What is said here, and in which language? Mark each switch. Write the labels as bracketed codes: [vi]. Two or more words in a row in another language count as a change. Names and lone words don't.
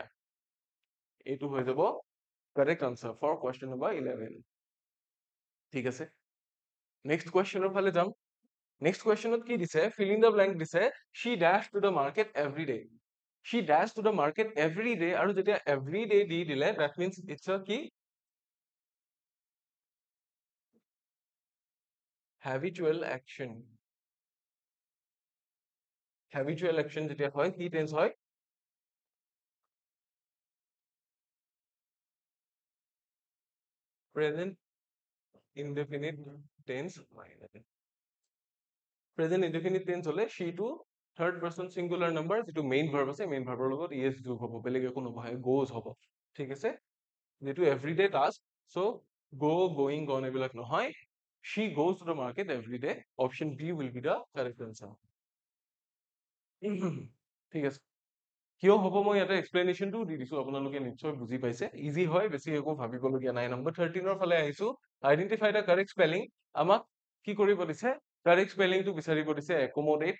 [as] এইটো হৈ যাব [en] correct answer for question number [as] 11, ঠিক আছে। [en] next question [as] ফালে যাম। [en] next question [as] কি দিছে? [en] fill in the blank দিছে। she dash to the market every day. she dash to the market every day, [as] আৰু যেতিয়া [en] every day [as] দি দিলে [en] that means it's a কি? habitual action. habitual action [as] যেতিয়া হয় কি টেন্স হয়? [en] present indefinite tense হয়। present indefinite tense [as] হলে শ্বি টো [en] third person singular number, [as] যিটো [en] main verb [as] আছে, [en] main verb [as] লগত ইএছ যোগ হ'ব, বেলেগ একো নহয়, গোজ হ'ব, ঠিক আছে। যেটো [en] everyday task, so go, going, gone [as] এইবিলাক নহয়। [en] she goes to the market every day. Option B will be the correct answer. [as] ঠিক আছে। কিয় হ'ব মই ইয়াতে এক্সপ্লেনেশ্যনটো দি দিছো, আপোনালোকে নিশ্চয় বুজি পাইছে। ইজি হয়, বেছি একো ভাবিবলগীয়া নাই। নম্বৰ 13ৰ ফালে আহিছো। [en] identify the correct spelling. [as] আমাক কি কৰিব দিছে? [en] correct spelling [as] বিচাৰিব দিছে। একমোডেট।